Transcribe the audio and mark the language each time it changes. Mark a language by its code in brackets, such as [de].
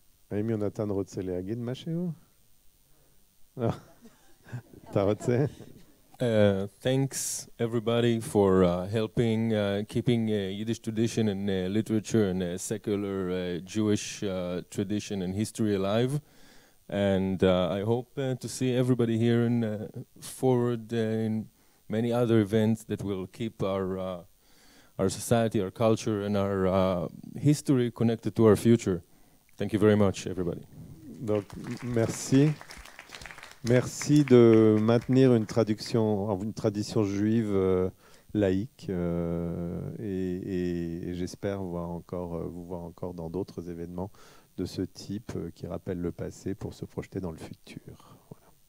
[he] האם יונתן רוצה להגיד משהו? אתה רוצה? [en] Thanks everybody for helping keeping Yiddish tradition and literature and secular Jewish tradition and history alive. And I hope to see everybody here in forward in many other events that will keep our society, our culture, and our history connected to our future. Thank you very much, everybody. [fr] Donc, merci. Merci de maintenir une tradition juive laïque et j'espère vous voir encore dans d'autres événements de ce type qui rappellent le passé pour se projeter dans le futur. Voilà.